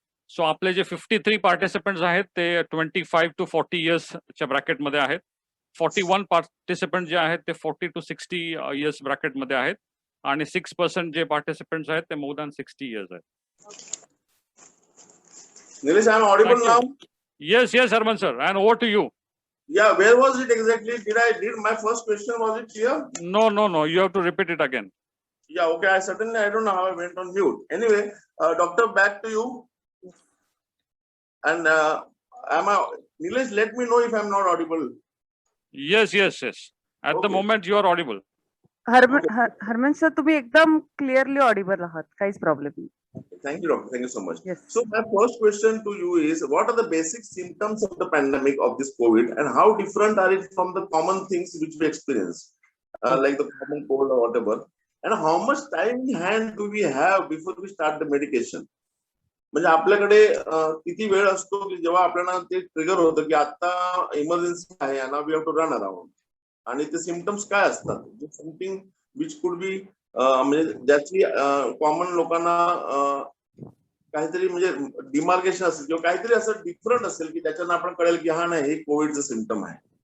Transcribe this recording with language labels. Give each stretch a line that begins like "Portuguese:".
Marathi: So आपले जे 53 participants आहेत ते 25 to 40 इयर्सच्या ब्रॅकेटमध्ये आहेत. 41 पार्टिसिपंट जे आहेत ते 40 to 60 इयर्स ब्रॅकेटमध्ये आहेत आणि 6% जे पार्टिसिपंट्स आहेत ते
English: more than 60 years
Marathi: आहेत.
English: Nilesh, I am audible Thank you. now? Yes, Harman sir, and over to you. Yeah, where was it exactly? Did my first question, was it clear? No, you have to repeat it again. Yeah, okay. I don't know how I went on mute. Anyway, doctor, back to you. And Nilesh, let me know if I'm not audible. Yes. At the Okay. moment you are audible.
Marathi: Harman sir तुम्ही एकदम clearly Audible आहात, काहीच problem नाही.
English: Thank you, doctor. Thank you so much. Yes. So my first question to you is, what are the basic symptoms of the pandemic of this COVID, and how different are it from the common things which we experience, like the common cold or whatever? And how much time in hand do we have before we start the medication?
Marathi: म्हणजे आपल्याकडे किती वेळ असतो की जेव्हा आपल्याला ते trigger होतं की आता इमर्जन्सी आहे आणि
English: we have to run around,
Marathi: आणि ते सिम्पटम्स काय असतात,
English: something which could be
Marathi: म्हणजे ज्याची कॉमन लोकांना काहीतरी म्हणजे डिमार्केशन असेल किंवा काहीतरी असं डिफरंट असेल की त्याच्यानं आपण कळेल की हा नाही, हे कोविडचं सिम्पटम आहे.